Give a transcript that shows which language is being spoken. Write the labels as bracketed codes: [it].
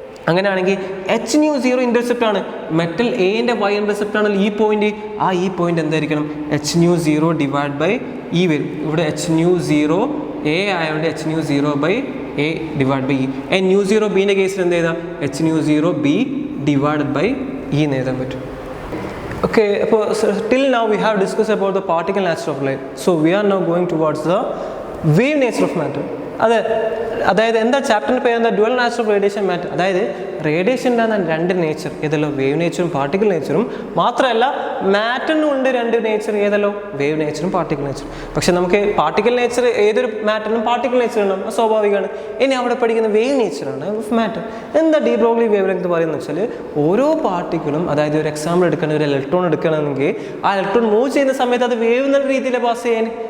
[ml] അങ്ങനെയാണെങ്കിൽ H nu zero intercept ആണ്. Metal എൻ്റെ വൈ ഇൻ്റർസെപ്റ്റ് ആണല്ലോ ഈ പോയിന്റ്. ഈ പോയിന്റ് എന്തായിരിക്കണം? H nu zero divide by E വരും. ഇവിടെ എച്ച് ന്യൂ സീറോ എ ആയതുകൊണ്ട് H nu zero by A divide by E. Nu zero ബീൻ്റെ കേസിൽ എന്ത് ചെയ്താൽ? H nu zero B divide by E എന്ന് എഴുതാൻ പറ്റും. [en] Okay, so till now we have discussed about the particle nature of light. So we are now going towards the wave nature of matter. [ml] അതായത് എന്താ ചാപ്റ്ററിൻ്റെ പേര്? എന്താ? Dual nature of radiation matter. അതായത് റേഡിയേഷൻ്റെ രണ്ട് നേച്ചർ ഏതല്ലോ? Wave നേച്ചറും particle നേച്ചറും. മാത്രമല്ല മാറ്ററിനും ഉണ്ട് രണ്ട് നേച്ചർ ഏതല്ലോ? Wave നേച്ചറും particle നേച്ചറും. പക്ഷെ നമുക്ക് പാർട്ടിക്കിൾ നേച്ചർ ഏതൊരു മാറ്ററിനും പാർട്ടിക്കിൾ നേച്ചർ ഉണ്ടാവും, സ്വാഭാവികമാണ്. ഇനി അവിടെ പഠിക്കുന്ന വേവ് നേച്ചറാണ് ഓഫ് മാറ്റർ. എന്താ ഡി ബ്രോഗ്ലി വേവ് ലെങ്ത് പറയുന്നത് വെച്ചാൽ ഓരോ പാർട്ടിക്കിളും, അതായത് ഒരു എക്സാമ്പിൾ എടുക്കുകയാണെങ്കിൽ ഒരു ഇലക്ട്രോൺ എടുക്കുകയാണെങ്കിൽ ആ ഇലക്ട്രോൺ മൂവ് ചെയ്യുന്ന സമയത്ത് അത് വേവ് എന്ന രീതിയിൽ പാസ് ചെയ്യാൻ.